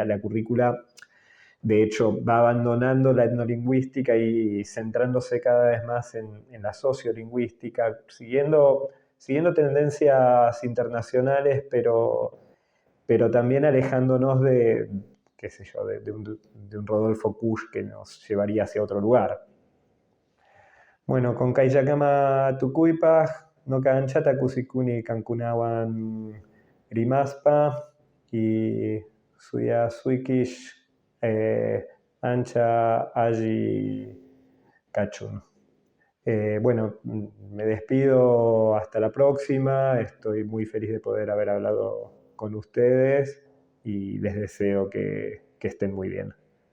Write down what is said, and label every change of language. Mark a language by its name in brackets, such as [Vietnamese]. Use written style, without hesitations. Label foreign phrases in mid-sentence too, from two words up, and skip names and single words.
[Spanish] La currícula, de hecho, va abandonando la etnolingüística y centrándose cada vez más en la sociolingüística, siguiendo tendencias internacionales, pero también alejándonos de, qué sé yo, de un Rodolfo Kusch que nos llevaría hacia otro lugar. [Quechua] Bueno, con Kayakama Tukuipaj, no canchata kusikuni kankunawan rimaspa y suya suikish ancha allí kachun. [Spanish] Bueno, me despido hasta la próxima. Estoy muy feliz de poder haber hablado con ustedes y les deseo que estén muy bien.